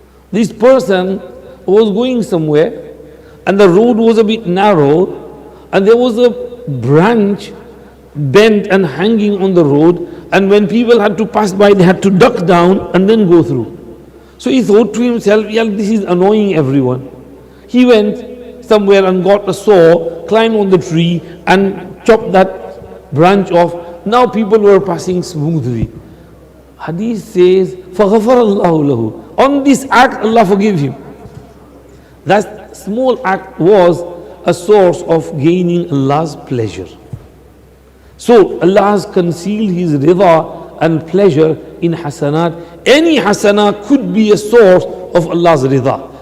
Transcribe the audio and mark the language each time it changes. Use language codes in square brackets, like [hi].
[en] This person was going somewhere and the road was a bit narrow and there was a branch bent and hanging on the road, and when people had to pass by they had to duck down and then go through. So he thought to himself, yeah, this is annoying everyone. He went somewhere and got a saw, climbed on the tree and chopped that branch off. Now people were passing smoothly. Hadith says, [ar] فَغَفَرَ اللَّهُ لَهُ. [en] On this act, Allah forgive him. That small act was a source of gaining Allah's pleasure. So Allah has concealed His rida and pleasure in hasanat. Any hasanah could be a source of Allah's rida.